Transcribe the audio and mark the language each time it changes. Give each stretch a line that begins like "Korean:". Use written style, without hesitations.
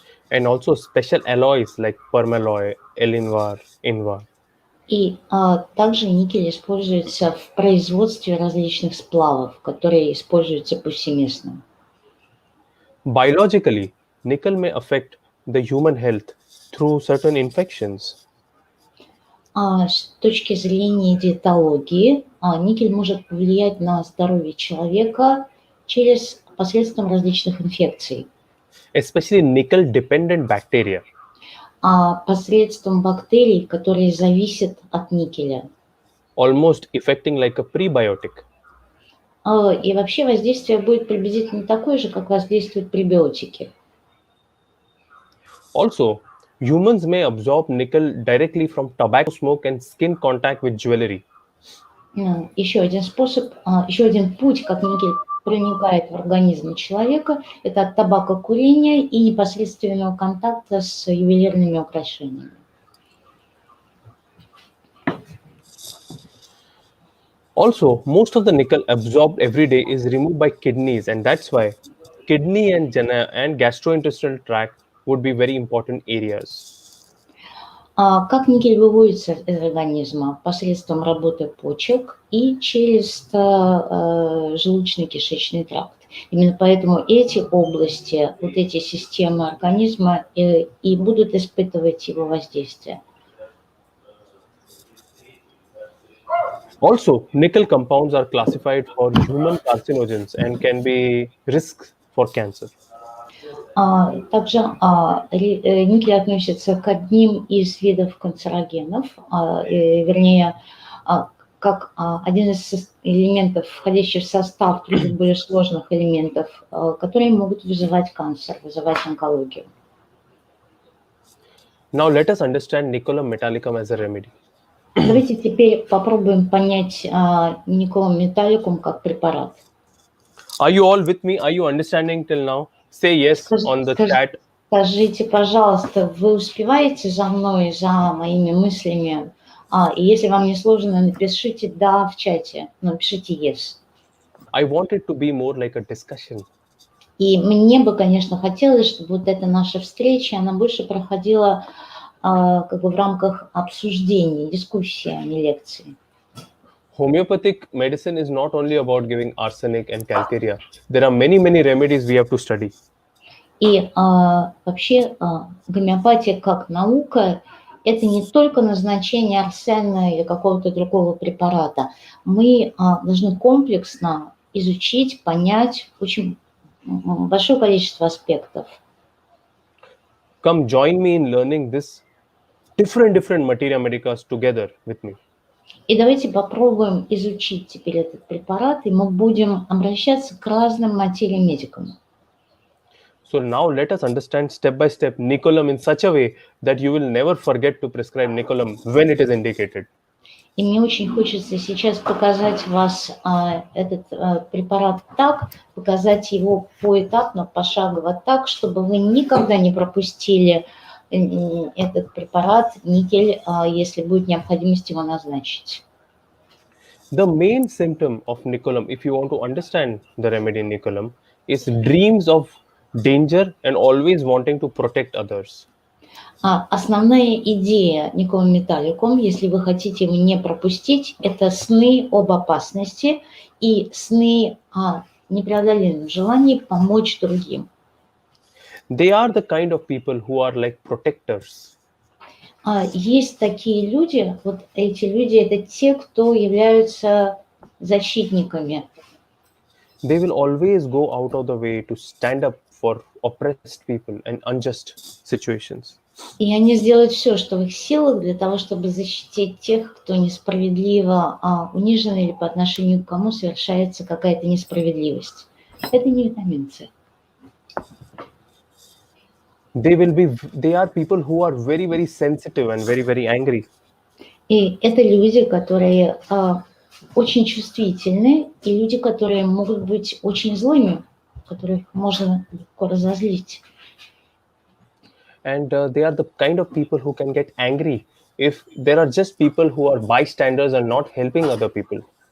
English: And also special alloys like permalloy, Elinvar, Invar.
Russian: И также никель используется в производстве различных сплавов, которые используются повсеместно.
English: Biologically, nickel may affect the human health through certain infections.
Russian: С точки зрения диетологии, никель может повлиять на здоровье человека посредством различных инфекций.
English: especially nickel-dependent bacteria.
Russian: Посредством бактерий, которые зависят от никеля.
English: Almost affecting like a prebiotic.
Russian: И вообще воздействие будет приблизительно такое же, как воздействуют пребиотики.
English: Also, humans may absorb nickel directly from tobacco smoke and skin contact with jewelry.
Russian: Еще один способ, еще один путь, как никель проникает в организм человека, это от табакокурения и непосредственного контакта с ювелирными украшениями.
English: Also, most of the nickel absorbed every day is removed by kidneys, and that's why kidney and gastrointestinal tract would be very important areas.
Russian: Как никель выводится из организма? Посредством работы почек и через желудочно-кишечный тракт. Именно поэтому эти области, вот эти системы организма и будут испытывать его воздействие.
English: Also, nickel compounds are classified for human carcinogens and can be risks for cancer.
Russian: Также никель относится к одним из видов канцерогенов, вернее, как один из элементов, входящих в состав других более сложных элементов, которые могут вызывать канцер, вызывать онкологию.
English: Now let us understand Nicotium metallicum as a remedy.
Russian: Давайте теперь попробуем понять Nicotium metallicum как препарат.
English: Are you all with me? Are you understanding till now? Say yes on the chat.
Russian: Скажите, пожалуйста, вы успеваете за мной, за моими мыслями? И если вам не сложно, напишите «да» в чате, напишите «yes».
English: I want it to be more like a discussion.
Russian: И мне бы, конечно, хотелось, чтобы вот эта наша встреча, она больше проходила как бы в рамках обсуждений, дискуссии, а не лекции.
English: Homeopathic medicine is not only about giving arsenic and calcarea. There are many remedies we have to study.
Russian: И вообще гомеопатия как наука – это не только назначение арсена или какого-то другого препарата. Мы должны комплексно изучить, понять очень большое количество аспектов.
English: Come join me in learning this different materia medicas together with me.
Russian: И давайте попробуем изучить теперь этот препарат, и мы будем обращаться к разным материям-медикам.
English: So now let us understand step by step Nicotium in such a way that you will never forget to prescribe Nicotium when it is indicated.
Russian: И мне очень хочется сейчас показать вас этот препарат так, показать его поэтапно, пошагово так, чтобы вы никогда не пропустили этот препарат, никель, если будет необходимость его назначить.
English: The main symptom of Nicotium, if you want to understand the remedy in Nicotium, is dreams of danger and always wanting to protect others.
Russian: Основная идея Nicotium metallicum, если вы хотите его не пропустить, это сны об опасности и сны о непреодолимом желании помочь другим.
English: They are the kind of people who are like protectors.
Russian: Есть такие люди, вот эти люди – это те, кто являются защитниками.
English: They will always go out of the way to stand up for oppressed people and unjust situations.
Russian: И они сделают все, что в их силах, для того, чтобы защитить тех, кто несправедливо унижен или по отношению к кому совершается какая-то несправедливость. Это не витаминцы.
English: They are people who are very sensitive and very angry.
Russian: И это люди, которые очень чувствительны, и люди, которые могут быть очень злыми, которых можно легко разозлить.
English: And they are the kind of people who can get angry if there are just people who are bystanders and not helping other people.